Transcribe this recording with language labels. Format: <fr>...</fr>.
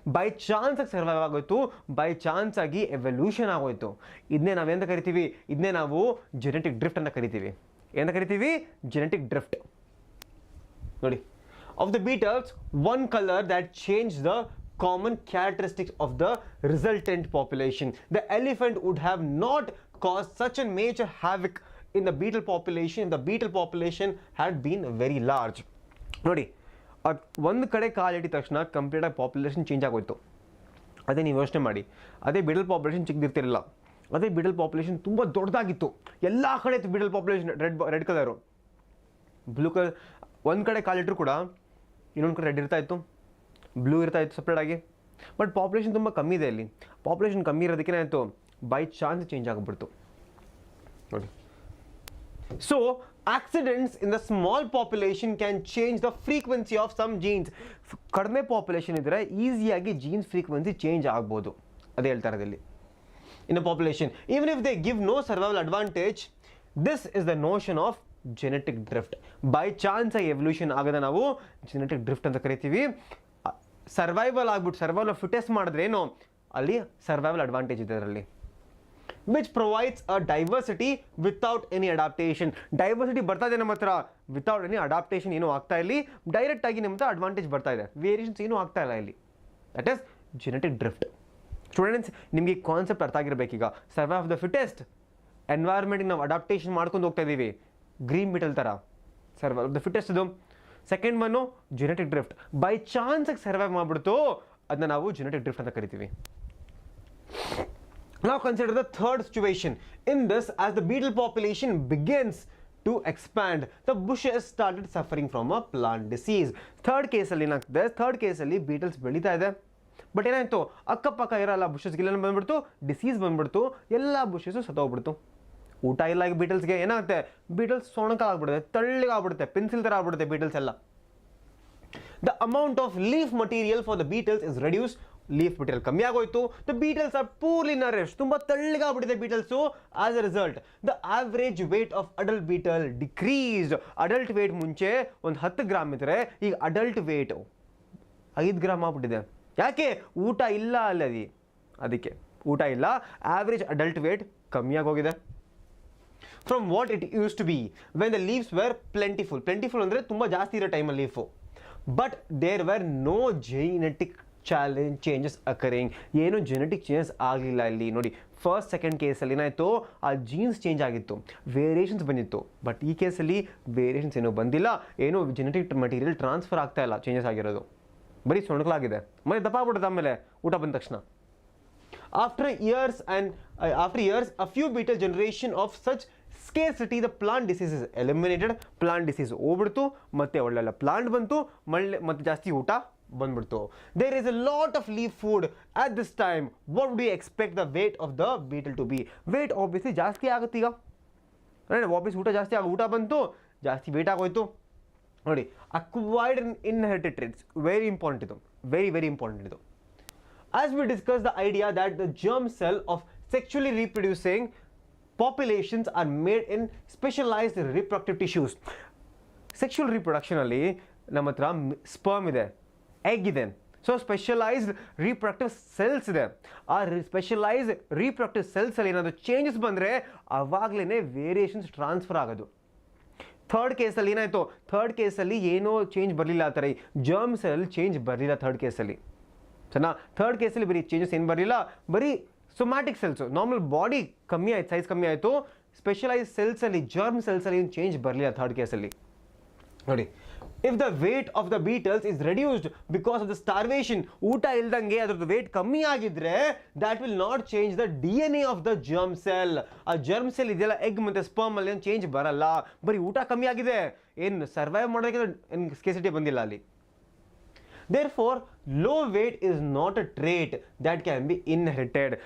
<kn>By chance ಆಗಿ survive ಆಗೋಯ್ತು, by chance ಆಗಿ ಎವಲ್ಯೂಷನ್ ಆಗೋಯ್ತು. ಇದನ್ನೇ ನಾವೆಂತ ಕರಿತೀವಿ? ಇದನ್ನೇ ನಾವು ಜೆನೆಟಿಕ್ ಡ್ರಿಫ್ಟ್ ಅಂತ ಕರಿತೀವಿ. ಏನಂತ ಕರಿತೀವಿ? Genetic drift.</kn> <en>ನೋಡಿ, of the beetles one colour that change the common characteristics of the resultant population. The elephant would have not caused such a major havoc in the beetle population if the beetle population had been very large.</en> <kn>ನೋಡಿ, ಒಂದು ಕಡೆ ಕಾಲಿಟ್ಟಿದ ತಕ್ಷಣ ಕಂಪ್ಲೀಟಾಗಿ population change ಆಗೋಯ್ತು. ಅದೇ ನೀವು ಯೋಚನೆ ಮಾಡಿ, ಅದೇ ಬೀಟಲ್ ಪಾಪ್ಯುಲೇಷನ್ ಚಿಕ್ಕದಿರ್ತಿರಲಿಲ್ಲ, ಅದೇ ಬೀಟಲ್ ಪಾಪ್ಯುಲೇಷನ್ ತುಂಬ ದೊಡ್ಡದಾಗಿತ್ತು, ಎಲ್ಲ ಕಡೆ ಇತ್ತು Beetal population. Red colour, blue colour ಒಂದು ಕಡೆ ಕಾಲಿಟ್ಟರು ಕೂಡ ಇನ್ನೊಂದು ಕಡೆ ರೆಡ್ ಇರ್ತಾ ಇತ್ತು, ಬ್ಲೂ ಇರ್ತಾ ಇತ್ತು ಸಪ್ರೇಟಾಗಿ. ಬಟ್ ಪಾಪ್ಯುಲೇಷನ್ ತುಂಬ ಕಮ್ಮಿ ಇದೆ ಇಲ್ಲಿ. ಪಾಪ್ಯುಲೇಷನ್ ಕಮ್ಮಿ ಇರೋದಕ್ಕೆ ಏನಾಯಿತು, ಬೈ ಚಾನ್ಸ್ ಚೇಂಜ್ ಆಗಿಬಿಡ್ತು ನೋಡಿ.</kn> <en>So accidents in the small population can change the frequency of some genes.</en> <kn>ಕಡಿಮೆ ಪಾಪ್ಯುಲೇಷನ್ ಇದ್ದರೆ ಈಸಿಯಾಗಿ ಜೀನ್ಸ್ ಫ್ರೀಕ್ವೆನ್ಸಿ ಚೇಂಜ್ ಆಗ್ಬೋದು, ಅದೇ ಹೇಳ್ತಾರೆ ಇಲ್ಲಿ.</kn> <en>In a population, even if they give no survival advantage, this is the notion of genetic drift. By chance</en> <kn>evolution ಆಗದ ನಾವು genetic drift ಅಂತ ಕರಿತೀವಿ. ಸರ್ವೈವಲ್ ಆಗ್ಬಿಟ್ಟು ಸರ್ವೈವಲ್ ಫಿಟೆಸ್ಟ್ ಮಾಡಿದ್ರೆ ಏನು ಅಲ್ಲಿ ಸರ್ವೈವಲ್ ಅಡ್ವಾಂಟೇಜ್ ಇದೆ ಅದರಲ್ಲಿ.</kn> <en>which provides a diversity without any adaptation.</en> <kn>Diversity ಬರ್ತಾ ಇದೆ ನಮ್ಮ ಹತ್ರ</kn> <en>without any adaptation</en> <kn>ಏನೂ ಆಗ್ತಾ ಇಲ್ಲಿ, ಡೈರೆಕ್ಟ್ ಆಗಿ ನಮ್ಮ ಹತ್ರ ಅಡ್ವಾಂಟೇಜ್ ಬರ್ತಾ ಇದೆ, ವೇರಿಯೇಷನ್ಸ್ ಏನೂ ಆಗ್ತಾ ಇಲ್ಲ ಇಲ್ಲಿ.</kn> <en>That is genetic drift.</en> <kn>Students ನಿಮಗೆ ಈ ಕಾನ್ಸೆಪ್ಟ್ ಅರ್ಥ ಆಗಿರಬೇಕೀಗ. ಸರ್ವೈವ್ ಆಫ್ ದ ಫಿಟೆಸ್ಟ್, ಎನ್ವೈರ್ಮೆಂಟ್ಗೆ ನಾವು ಅಡಾಪ್ಟೇಷನ್ ಮಾಡ್ಕೊಂಡು ಹೋಗ್ತಾ ಇದ್ದೀವಿ, ಗ್ರೀನ್ ಮೆಟಲ್ ಥರ ಸರ್ವೈವ್ ಆಫ್ ದ ಫಿಟೆಸ್ಟ್ ಇದು. Second one genetic drift, by ಚಾನ್ಸಾಗಿ survive ಮಾಡಿಬಿಡ್ತು, ಅದನ್ನ ನಾವು ಜೆನೆಟಿಕ್ ಡ್ರಿಫ್ಟ್ ಅಂತ ಕರಿತೀವಿ.</kn> <en>Now consider the third situation. In this, as the beetle population begins to expand, the bushes started suffering from a plant disease.</en> <kn>Third case ಅಲ್ಲಿ ಏನಾಗ್ತದೆ, third ಕೇಸಲ್ಲಿ beetles ಬೆಳೀತಾ ಇದೆ, but ಏನಾಯ್ತು ಅಕ್ಕಪಕ್ಕ ಇರೋಲ್ಲ ಬುಷಸ್ಗೆಲ್ಲ ಬಂದ್ಬಿಡ್ತು, ಡಿಸೀಸ್ ಬಂದ್ಬಿಡ್ತು, ಎಲ್ಲ ಬುಷಸ್ಸು ಸತ್ತೋಗ್ಬಿಡ್ತು. ಊಟ ಇಲ್ಲ ಈಗ ಬೀಟಲ್ಸ್ಗೆ, ಏನಾಗುತ್ತೆ ಬೀಟಲ್ಸ್ ಸೊಣಕಾಗ್ಬಿಡುತ್ತೆ, ತಳ್ಳಿಗಾಗ್ಬಿಡುತ್ತೆ, ಪೆನ್ಸಿಲ್ ಥರ ಆಗ್ಬಿಡುತ್ತೆ ಬೀಟಲ್ಸ್ ಎಲ್ಲ.</kn> <en>The amount of leaf material for the beetles is reduced.</en> <kn>Leaf material ಕಮ್ಮಿ ಆಗೋಯ್ತು.</kn> <en>the beetles are poorly nourished,</en> <kn>ತುಂಬ ತಳ್ಳಿಗಾಗ್ಬಿಟ್ಟಿದೆ ಬೀಟಲ್ಸು.</kn> <en>As a result the average weight of adult beetle decreased.</en> <kn>Adult wait ಮುಂಚೆ ಒಂದು 10 gram ಇದ್ದರೆ ಈಗ ಅಡಲ್ಟ್ ವೇಟ್ 5 ಗ್ರಾಮ್ ಆಗ್ಬಿಟ್ಟಿದೆ. ಯಾಕೆ? ಊಟ ಇಲ್ಲ ಅಲ್ಲದಿ, ಅದಕ್ಕೆ ಊಟ ಇಲ್ಲ, ಆವ್ರೇಜ್ ಅಡಲ್ಟ್ ವೇಟ್ ಕಮ್ಮಿ ಆಗೋಗಿದೆ.</kn> <en>From what it used to be when the leaves were plentiful.</en> <kn>ಪ್ಲೆಂಟಿಫುಲ್ ಅಂದರೆ ತುಂಬ ಜಾಸ್ತಿ ಇರೋ ಟೈಮಲ್ಲಿ leaf,</kn> <en>But there were no genetic changes occurring.</en> <kn>ಏನು ಜೆನೆಟಿಕ್ ಚೇಂಜಸ್ ಆಗಲಿಲ್ಲ ಇಲ್ಲಿ ನೋಡಿ. ಫಸ್ಟ್ ಸೆಕೆಂಡ್ ಕೇಸಲ್ಲಿ ಏನಾಯಿತು, ಆ ಜೀನ್ಸ್ ಚೇಂಜ್ ಆಗಿತ್ತು, ವೇರಿಯೇಷನ್ಸ್ ಬಂದಿತ್ತು, ಬಟ್ ಈ ಕೇಸಲ್ಲಿ ವೇರಿಯೇಷನ್ಸ್ ಏನೂ ಬಂದಿಲ್ಲ, ಏನೂ ಜೆನೆಟಿಕ್ ಮಟೀರಿಯಲ್ ಟ್ರಾನ್ಸ್ಫರ್ ಆಗ್ತಾ ಇಲ್ಲ, ಚೇಂಜಸ್ ಆಗಿರೋದು ಬರೀ ಸೊಣಕಲಾಗಿದೆ, ಮತ್ತೆ ದಪ್ಪ ಆಗ್ಬಿಡುತ್ತೆ ಆಮೇಲೆ ಊಟ ಬಂದ ತಕ್ಷಣ.</kn> <en>After years, a few beetle generation of such scarcity, the plant disease is eliminated.</en> <kn>Plant disease ಹೋಗ್ಬಿಡ್ತು, ಮತ್ತೆ ಒಳ್ಳೆಲ್ಲ ಪ್ಲಾಂಟ್ ಬಂತು, ಮತ್ತೆ ಜಾಸ್ತಿ ಊಟ ಬಂದ್ಬಿಡ್ತು.</kn> <en>There is a lot of leaf food at this time. What would you expect the weight of the beetle to be? Weight obviously</en> <kn>ಜಾಸ್ತಿ ಆಗುತ್ತೆ ಈಗ, ವಾಪಸ್ ಊಟ ಜಾಸ್ತಿ ಊಟ ಬಂತು, ಜಾಸ್ತಿ ವೇಟ್ ಆಗೋಯ್ತು ನೋಡಿ. Acquired inherited traits</kn> <en>very important</en> <kn>ಇದು, ವೆರಿ ಇಂಪಾರ್ಟೆಂಟ್ ಇದು.</kn> <en>As we discussed the idea that the germ cell of sexually reproducing populations are made in specialized reproductive tissues.</en> <kn>Sexual reproduction ಅಲ್ಲಿ ನಮ್ಮ ಹತ್ರ ಸ್ಪರ್ಮ್ ಇದೆ, ಎಗ್ ಇದೆ, so specialised reproductive cells ಇದೆ. ಆ specialised reproductive ಸೆಲ್ಸಲ್ಲಿ ಏನಾದರೂ changes ಬಂದರೆ ಅವಾಗಲೇ ವೇರಿಯೇಷನ್ಸ್ ಟ್ರಾನ್ಸ್ಫರ್ ಆಗೋದು. ಥರ್ಡ್ ಕೇಸಲ್ಲಿ ಏನಾಯಿತು, ಥರ್ಡ್ ಕೇಸಲ್ಲಿ ಏನೋ ಚೇಂಜ್ ಬರಲಿಲ್ಲ, ಆ ಥರ ಜರ್ಮ್ ಸೆಲ್ ಚೇಂಜ್ ಬರಲಿಲ್ಲ ಥರ್ಡ್ ಕೇಸಲ್ಲಿ. ಸರಿನಾ? ಥರ್ಡ್ ಕೇಸಲ್ಲಿ ಬರೀ ಚೇಂಜಸ್ ಏನು ಬರಲಿಲ್ಲ, ಬರೀ ಸೊಮ್ಯಾಟಿಕ್ ಸೆಲ್ಸು, ನಾರ್ಮಲ್ ಬಾಡಿ ಕಮ್ಮಿ ಆಯ್ತು, ಸೈಜ್ ಕಮ್ಮಿ ಆಯಿತು. ಸ್ಪೆಷಲೈಸ್ ಸೆಲ್ಸಲ್ಲಿ ಜರ್ಮ್ ಸೆಲ್ಸಲ್ಲಿ ಏನು ಚೇಂಜ್ ಬರಲಿಲ್ಲ ಥರ್ಡ್ ಕೇಸಲ್ಲಿ ನೋಡಿ.</kn> <en>if the weight of the beetles is reduced because of the starvation,</en> <kn>ಊಟ ಇಲ್ದಂಗೆ ಅದ್ರದ್ದು ವೇಟ್ ಕಮ್ಮಿ ಆಗಿದ್ರೆ</kn> <en>That will not change the DNA of the germ cell.</en> <kn>ಆ ಜರ್ಮ್ ಸೆಲ್ ಇದೆಯಲ್ಲ ಎಗ್ ಮತ್ತು ಸ್ಪರ್ಮ್ ಅಲ್ಲಿ ಏನು ಚೇಂಜ್ ಬರಲ್ಲ, ಬರೀ ಊಟ ಕಮ್ಮಿ ಆಗಿದೆ, ಏನು ಸರ್ವೈವ್ ಮಾಡೋದಕ್ಕೆ ಏನು ಸ್ಕೇಸಿಟಿ ಬಂದಿಲ್ಲ ಅಲ್ಲಿ.</kn> <en>Therefore, low weight is not a trait that can be inherited.</en>